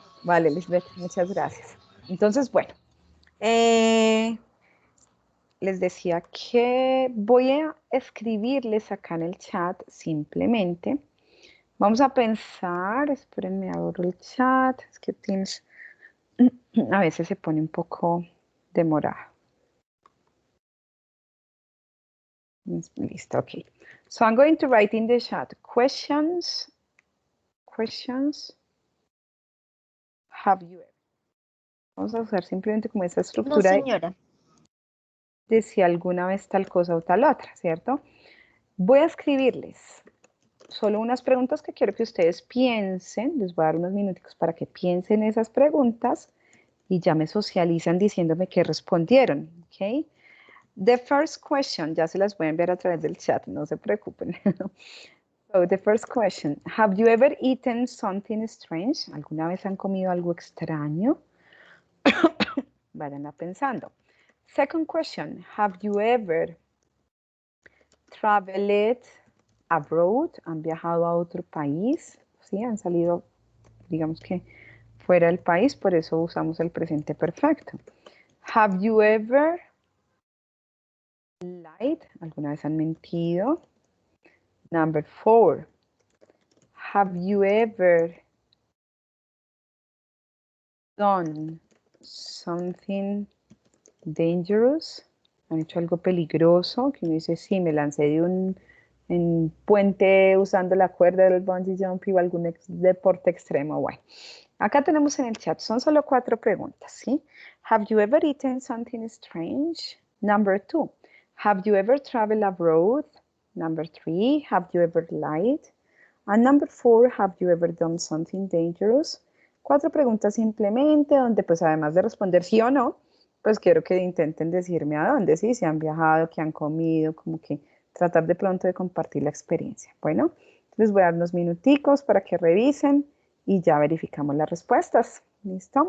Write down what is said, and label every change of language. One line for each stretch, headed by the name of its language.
Spanish: Vale, Lisbeth, muchas gracias. Entonces, bueno, les decía que voy a escribirles acá en el chat simplemente. Vamos a pensar, espérenme, abro el chat, es que Teams a veces se pone un poco demorado. Listo, okay.
English: So I'm going to write in the chat questions have you ever.
Spanish: Vamos a usar simplemente como esa No, estructura señora. de si alguna vez tal cosa o tal otra, ¿cierto? Voy a escribirles solo unas preguntas que quiero que ustedes piensen. Les voy a dar unos minutos para que piensen esas preguntas y ya me socializan diciéndome qué respondieron, ¿ok?
English: The first question,
Spanish: ya se las voy a enviar a través del chat, no se preocupen.
English: So the first question, have you ever eaten something strange?
Spanish: ¿Alguna vez han comido algo extraño? Vayan pensando.
English: Second question, have you ever traveled abroad?
Spanish: ¿Han viajado a otro país? ¿Sí? Han salido, digamos que fuera del país, por eso usamos el presente perfecto.
English: Have you ever lied?
Spanish: ¿Alguna vez han mentido?
English: Number 4, have you ever done something dangerous?
Spanish: ¿Han hecho algo peligroso? Que uno dice, sí, me lancé de un puente usando la cuerda del bungee jumping o algún deporte extremo. Bueno, acá tenemos en el chat, son solo 4 preguntas, ¿sí?
English: Have you ever eaten something strange? Number 2, have you ever traveled abroad? Number 3, have you ever lied? And number 4, have you ever done something dangerous?
Spanish: 4 preguntas simplemente, donde pues además de responder sí o no, pues quiero que intenten decirme a dónde, sí, si han viajado, qué han comido, como que tratar de pronto de compartir la experiencia. Bueno, les voy a dar unos minuticos para que revisen y ya verificamos las respuestas. ¿Listo?